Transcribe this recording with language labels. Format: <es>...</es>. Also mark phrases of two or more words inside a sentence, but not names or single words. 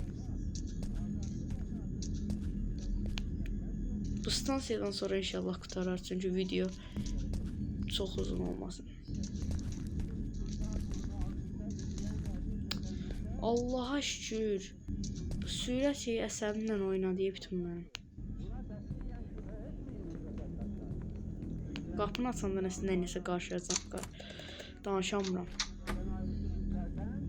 <az>Bu stansiyadan sonra inşallah qutarar, çünkü video çok uzun olmasın. Allah'a şükür. Bu sürət şeyi əsəbimlə oynadı bütün mənim. Qapını açandan əslində nəsə qarşılayacaq. Danışamıram.</az>